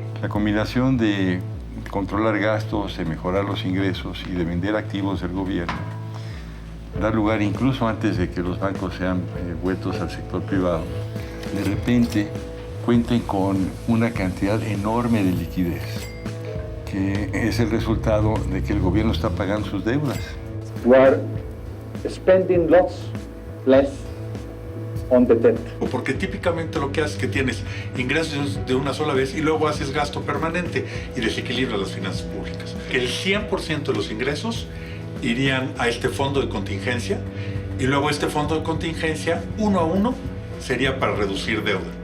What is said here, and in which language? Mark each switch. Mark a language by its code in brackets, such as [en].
[es] La combinación de controlar gastos, de mejorar los ingresos y de vender activos del gobierno da lugar, incluso antes de que los bancos sean vueltos al sector privado, de repente cuenten con una cantidad enorme de liquidez, que es el resultado de que el gobierno está pagando sus deudas. [en] We are spending lots less on the debt. [es] Porque típicamente lo que haces es que tienes ingresos de una sola vez y luego haces gasto permanente y desequilibras las finanzas públicas. Que el 100% de los ingresos irían a este fondo de contingencia y luego este fondo de contingencia, uno a uno, sería para reducir deuda.